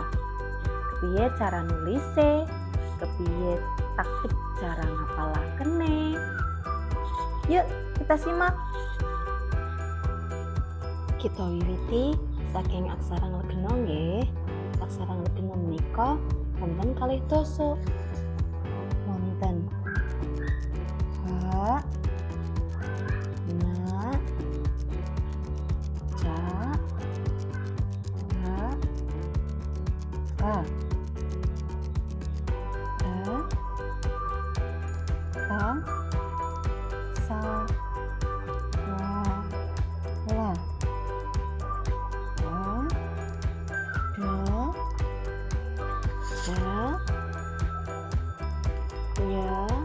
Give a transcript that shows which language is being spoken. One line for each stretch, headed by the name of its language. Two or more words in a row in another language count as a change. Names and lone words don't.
Javanese: Kepiye cara nulise, kepiye taktik cara ngapalakene.
Indonesian: Yuk kita simak.
Javanese: Kita wiwiti saking aksara Nglegena nggih. Aksara Nglegena menika wonten kalih dasa. Wonten ha, na, ca, ha, ka, ta, sa, wa, la, ya,